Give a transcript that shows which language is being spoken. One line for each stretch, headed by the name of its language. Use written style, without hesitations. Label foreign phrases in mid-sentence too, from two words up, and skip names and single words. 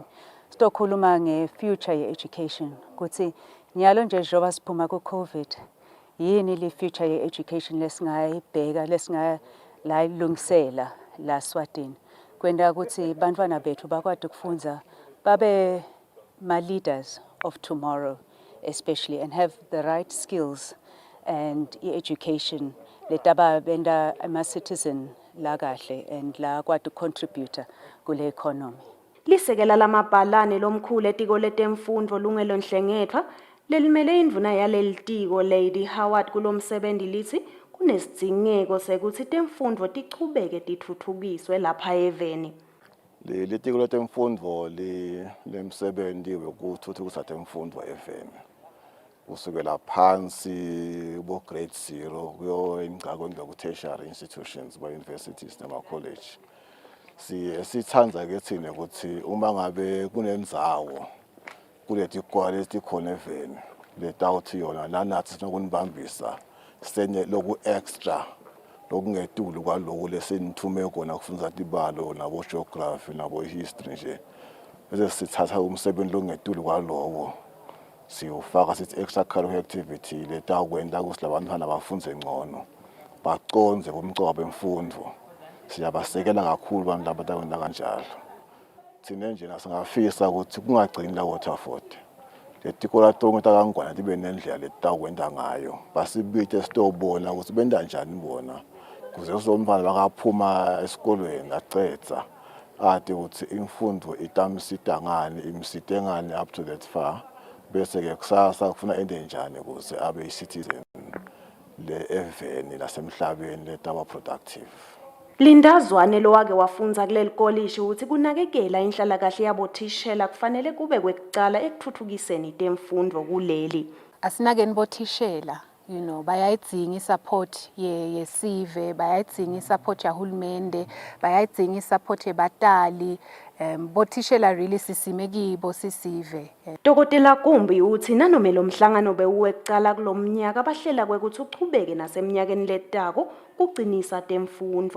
Swati: Sitokhuluma nge-future ye-education kuthi nyalo nje njengoba siphuma ku-COVID yini le future ye-education lesingayibheka lesingalayilungisela laSwatini kwenda ukuthi bantwana bethu bakwade ukufunda babe
English: ma-leaders of tomorrow especially and have the right skills and education
Swati: letaba benda ama-citizen la kahle and la kwade contributor kule economy. Lisekela lamabhalane lomkhulu etiko letemfundo lungelonhlengethwa lelimele indvuna yalelitiko Lady Howard kulomsebenzi lithi kunesidingeko sekuthi temfundo tichubeke tithuthukiswe lapha eveni. Litiko letemfundo lemsebenzi wekuthuthukisa temfundo eveni kusukela phansi bo grade 0 kuyo ingcako ku-
English: tertiary institutions
Swati: ba-universities nama-college. Sithanda ke thina ukuthi uma ngabe kunendzawo kuleti kwale tikhona eveni letawuthi yona nanathi sinokunibambisa senye loku extra lokungetulu kwaloku lesenithume kona kufundza tibalo nabo geography nabo history nje bese sithatha umsebenzi longetulu kwalowo siyofaka sithi
English: extra curricular activity
Swati: letakwenda ukuthi labantwana bafunde ngcono baconze kumcoka bemfundo. Siyabasekela kakhulu abantu labatakwenza kanjalo. Thina nje nasingafisa ukuthi kungagcini la Waterford. Letikola tonke takangwana tibe nendlela letakwenda ngayo. Basibithe sitobona ukuthi benda njani bona. Kuze usomfana bakaphuma esikolweni acetsa ade ukuthi imfundo itamsida ngani imside ngani
English: up to that far
Swati: bese ke kusasa kufuna ende njani ukuze abe i-citizen le-eveni lasemhlabeni letaba productive. Lindazwane lo wake wafunza kuleli kolishi ukuthi kunakekela inhlalakahle yabothishela kufanele kube kwekucala ekuthuthukiseni temfundo kuleli. Asinakeni bothishela, bayayidzinga isupport yesive, bayayidzinga isupport yahulumende, bayayidzinga isupport yebatali. Bothishela really sisime kibo sisive. Dokotela Kumbi uthi nanoma lo mhlangano bewuwekucala kulomnyaka bahlela kwekuthi uchubeke nasemnyakeni letako kucinisa temfundo.